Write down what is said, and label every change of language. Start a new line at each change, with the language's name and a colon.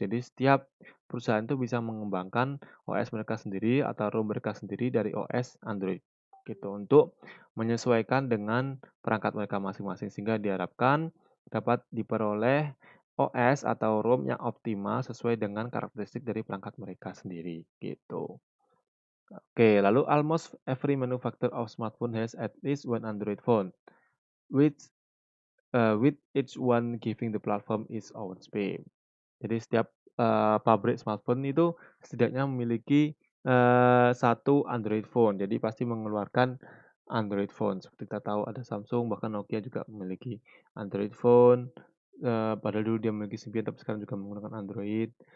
Indonesian: Jadi setiap perusahaan itu bisa mengembangkan OS mereka sendiri atau ROM mereka sendiri dari OS Android, gitu. Untuk menyesuaikan dengan perangkat mereka masing-masing, sehingga diharapkan dapat diperoleh OS atau ROM yang optimal sesuai dengan karakteristik dari perangkat mereka sendiri, gitu. Oke, lalu
English: almost every manufacturer of smartphone has at least one Android phone, which with each one giving the platform its own spin.
Indonesian: Jadi setiap pabrik smartphone itu setidaknya memiliki satu Android phone. Jadi pasti mengeluarkan Android phone. Seperti kita tahu ada Samsung, bahkan Nokia juga memiliki Android phone. Padahal dulu dia memiliki Symbian, tapi sekarang juga menggunakan Android.